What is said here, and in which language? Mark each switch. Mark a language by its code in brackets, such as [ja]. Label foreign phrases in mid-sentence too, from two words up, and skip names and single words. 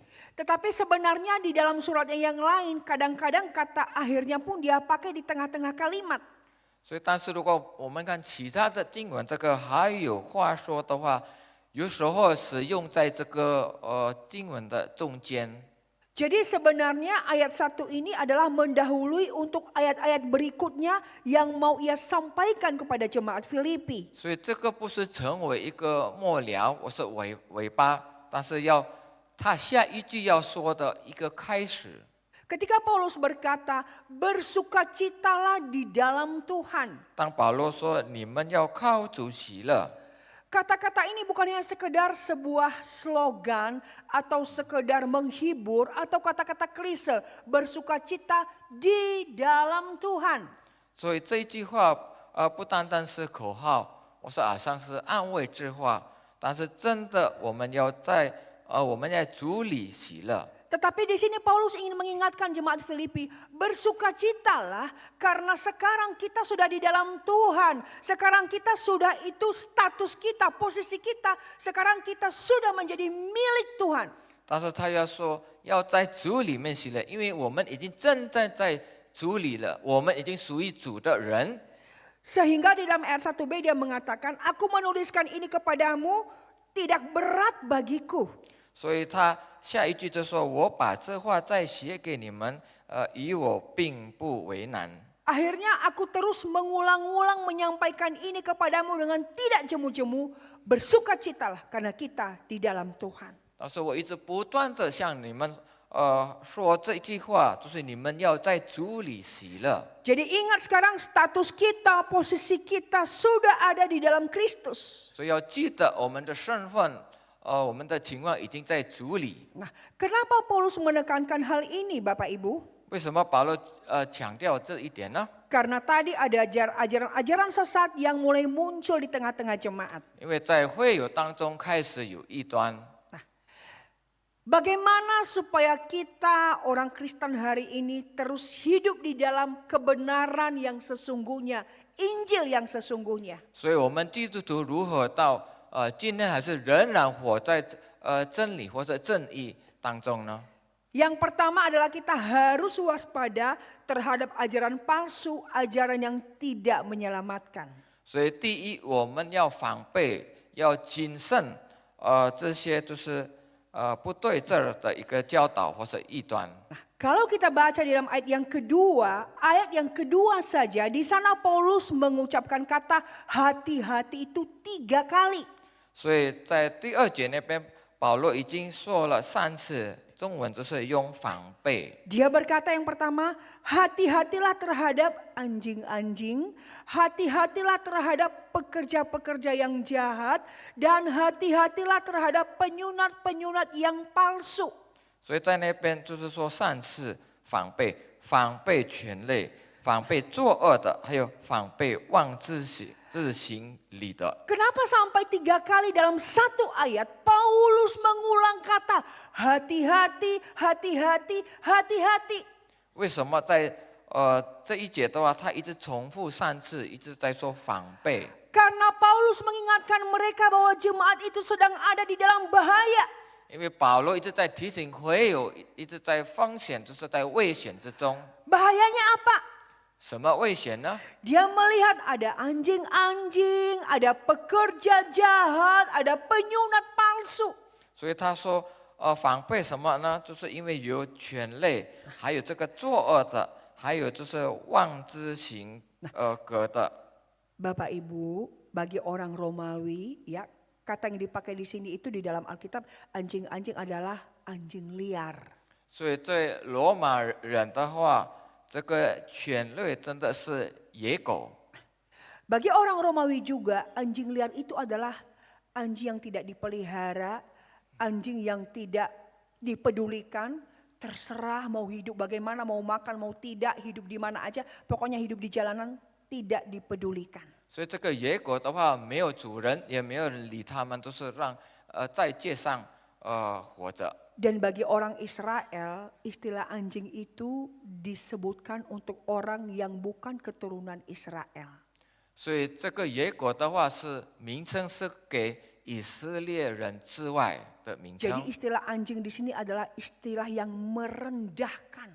[id] Tetapi sebenarnya di dalam suratnya yang lain kadang-kadang kata akhirnya pun dia pakai di tengah-tengah kalimat. [zh] 所以，但是如果我们看其他的经文，这个还有话说的话，有时候是用在这个经文的中间。 [id] Jadi sebenarnya ayat 1 ini adalah mendahului untuk ayat-ayat berikutnya yang mau ia sampaikan kepada jemaat Filipi. [zh] 所以这个不是成为一个末了，我是尾巴，但是他下一句要说的一个开始。 [id] Ketika Paulus berkata, bersukacitalah di dalam Tuhan. [zh] 当保罗说你们要靠主喜乐， [id] Kata-kata ini bukan hanya sekedar sebuah slogan atau sekedar menghibur atau kata-kata klise, bersukacita di dalam Tuhan. [zh] 所以这一句话不单单是口号，我说好像是安慰之话，但是真的我们要在主里喜乐。 [id] Tetapi di sini Paulus ingin mengingatkan jemaat Filipi, bersukacitalah karena sekarang kita sudah di dalam Tuhan. Sekarang kita sudah itu status kita, posisi kita, sekarang kita sudah menjadi milik Tuhan. [zh] 但是他要说要在主里面喜乐，因为我们已经正在主里了，我们已经属于主的人。 [id] Sehingga di dalam ayat 1b dia mengatakan, aku menuliskan ini kepadamu tidak berat bagiku. [zh] 所以他下一句就说：“我把这话再写给你们，与我并不为难。” [id] Akhirnya aku terus mengulang-ulang menyampaikan ini kepadamu dengan tidak jemu-jemu. Bersukacitalah karena kita di dalam Tuhan. [zh] 但是我一直不断的向你们说这一句话，就是你们要在主里喜乐。 [id] Jadi ingat sekarang status kita, posisi kita sudah ada di dalam Kristus. [zh] 所以要记得我们的身份。 我们的情况已经在主里。 [id] Nah, kenapa Paulus menekankan hal ini Bapak Ibu? [zh] 为什么保罗强调这一点呢？ [id] Karena tadi ada ajaran-ajaran sesat yang mulai muncul di tengah-tengah jemaat. [zh] 因为在会友当中开始有异端。 [id] Bagaimana supaya kita orang Kristen hari ini terus hidup di dalam kebenaran yang sesungguhnya, Injil yang sesungguhnya. [zh] 所以我们基督徒如何到今天还是仍然活在真理或者正义当中呢？ [id] Yang pertama adalah kita harus waspada terhadap ajaran palsu, ajaran yang tidak menyelamatkan. [zh] 所以第一，我们要防备，要谨慎，这些就是不对劲儿的一个教导或者异端。 [id] Kalau kita baca di dalam ayat yang kedua saja, di sana Paulus mengucapkan kata hati-hati itu 3 kali. [zh] 所以在第2节那边，保罗已经说了3次，中文就是用防备。 [id] Dia berkata yang pertama, hati-hatilah terhadap anjing-anjing, hati-hatilah terhadap pekerja-pekerja yang jahat, dan hati-hatilah terhadap penyunat-penyunat yang palsu. [zh] 所以在那边就是说3次防备，防备权类，防备作恶的，还有防备妄自行理的。 [id] Kenapa sampai 3 kali dalam satu ayat Paulus mengulang kata hati-hati, hati-hati, hati-hati? [zh] 为什么在这一节的话，他一直重复3次，一直在说防备？ [id] Karena Paulus mengingatkan mereka bahwa jemaat itu sedang ada di dalam bahaya. [zh] 因为保罗一直在提醒会友，一直在风险，就是在危险之中。 [id] Bahayanya apa? [zh] 什么危险呢？ [id] Dia melihat ada anjing-anjing, ada pekerja jahat, ada penyunat palsu. [zh] 所以他说，防备什么呢？就是因为有权类，还有这个作恶的，还有就是妄之行格的。 [id] Bapak Ibu, bagi orang Romawi ya, kata yang dipakai di sini itu di dalam Alkitab anjing-anjing adalah anjing liar. [zh] 所以对罗马人的话，这个犬类真的是野狗。 [id] Bagi orang Romawi juga anjing liar itu adalah anjing yang tidak dipelihara, anjing yang tidak dipedulikan, terserah mau hidup bagaimana, mau makan, mau tidak, hidup di mana aja, pokoknya hidup di jalanan tidak dipedulikan. [zh] 所以这个野狗的话，没有主人，也没有人理它们，都是在街上活着。 [id] Dan bagi orang Israel, istilah anjing itu disebutkan untuk orang yang bukan keturunan Israel. [zh] 所以这个野狗的话是名称是给以色列人之外的名称。 [id] Jadi istilah anjing di sini adalah istilah yang merendahkan.